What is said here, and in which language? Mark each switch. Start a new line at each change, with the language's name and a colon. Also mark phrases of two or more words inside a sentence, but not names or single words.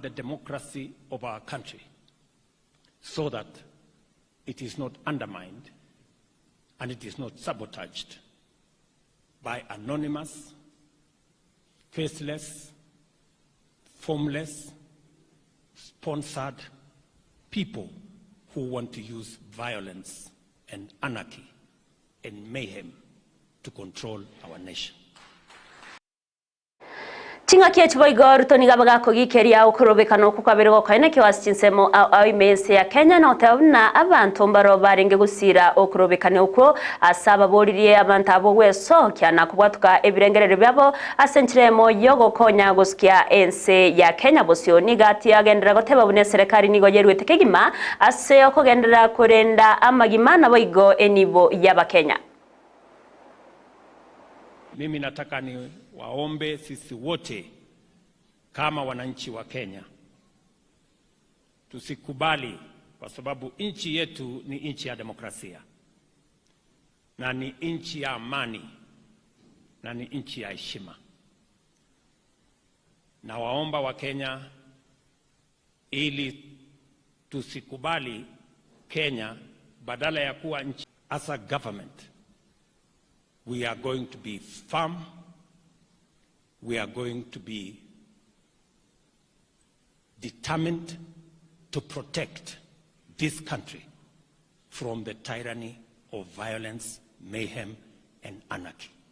English: the democracy of our country so that it is not undermined and it is not sabotaged by anonymous, faceless, formless, sponsored people who want to use violence and anarchy and mayhem to control our nation.
Gusii: Chinga kiechi boigo Ruto nigabaga kugikeria ukurobekano kukabirego kaine kiwasi chinsemo imense ya Kenya na otabuna abantu mbaro barenge gusira ukurobekane uko asaba boririe abantu abo weso kyana kubwatuka ebirengerere byabo asenchiremo yogo konya guskia ense ya Kenya bosio nigati agendera goteba bune serikali nigo yerwete kegima ase okogendera kurenda amagima na boigo enibo yaba Kenya.
Swahili: Mimi nataka ni waombe sisi wote kama wananchi wa Kenya tusikubali, kwa sababu nchi yetu ni nchi ya demokrasia na ni nchi ya amani na ni nchi ya heshima. Na waomba wa Kenya ili tusikubali Kenya badala ya kuwa nchi.
English: As a government, we are going to be firm. We are going to be determined to protect this country from the tyranny of violence, mayhem, and anarchy.